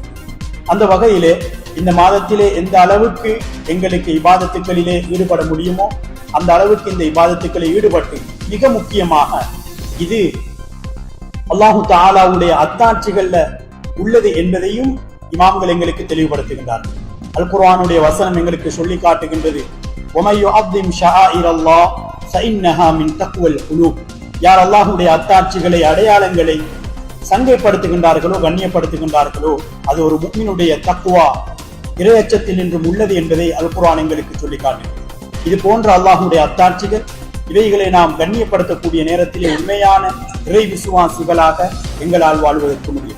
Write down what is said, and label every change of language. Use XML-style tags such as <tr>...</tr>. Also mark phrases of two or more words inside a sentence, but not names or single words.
<ta>அந்த வகையிலே இந்த மாதத்திலே எந்த அளவுக்கு எங்களுக்கு இபாதத்துக்களிலே ஈடுபட முடியுமோ அந்த அளவுக்கு இந்த இபாதத்துக்களை ஈடுபட்டு, மிக முக்கியமாக இது அல்லாஹு தஆலாவுடைய அத்தாட்சிகள்ல உள்ளது என்பதையும் இமாம்கள் எங்களுக்கு தெளிவுபடுத்துகின்றார்கள். அல் குர்ஆனுடைய வசனம் எங்களுக்கு சொல்லி காட்டுகின்றது,</ta> <ar>وَمَن يُعَظِّمْ شَعَائِرَ اللَّهِ فَإِنَّهَا مِن تَقْوَى الْقُلُوبِ.</ar> <ta>யார் அல்லாஹ்வுடைய அத்தாட்சிகளை, அடையாளங்களை சங்கைப்படுத்துகின்றார்களோ, கண்ணியப்படுத்துகின்றார்களோ, அது ஒரு முஃமினுடைய தக்வா, இறையச்சத்தில் நின்றும் உள்ளது என்பதை அல் குர்ஆன் எங்களுக்கு சொல்லி காட்டுகிறது. இது போன்ற அல்லாஹ்வுடைய அத்தாட்சிகள், இவைகளை நாம் கண்ணியப்படுத்தக்கூடிய நேரத்திலே உண்மையான இறை விசுவாசிகளாக எங்களால் வாழ்வதற்கு முடியும்.</ta>